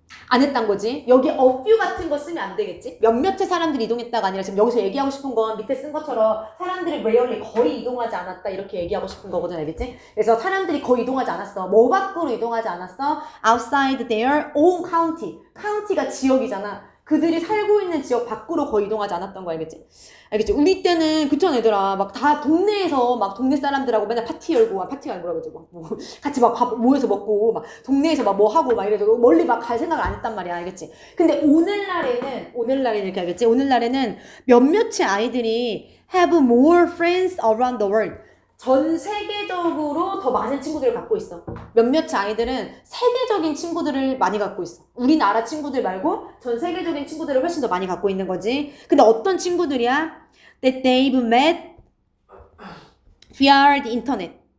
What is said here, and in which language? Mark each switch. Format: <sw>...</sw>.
<ko>안 했단 거지. 여기 a few 같은 거 쓰면 안 되겠지? 몇몇의 사람들이 이동했다가 아니라 지금 여기서 얘기하고 싶은 건 밑에 쓴 것처럼 사람들이 rarely 거의 이동하지 않았다 이렇게 얘기하고 싶은 거거든. 알겠지? 그래서 사람들이 거의 이동하지 않았어. 뭐 밖으로 이동하지 않았어?</ko> <en>outside their own county.</en> <ko>county가 지역이잖아. 그들이 살고 있는 지역 밖으로 거의 이동하지 않았던 거 알겠지? 알겠지? 우리 때는 그쵸 얘들아 막 다 동네에서 막 동네 사람들하고 맨날 파티 열고 파티가 뭐라 그러지 막 뭐 같이 막 밥 모여서 먹고 막 동네에서 막 뭐 하고 막 이래서 멀리 막 갈 생각을 안 했단 말이야. 알겠지? 근데 오늘날에는 이렇게 알겠지? 오늘날에는 몇몇의 아이들이</ko> <en>have more friends around the world.</en> <ko>전 세계적으로 더 많은 친구들을 갖고 있어. 몇몇 아이들은 세계적인 친구들을 많이 갖고 있어. 우리나라 친구들 말고 전 세계적인 친구들을 훨씬 더 많이 갖고 있는 거지. 근데 어떤 친구들이야?</ko> <en>That they've met via the internet.</en>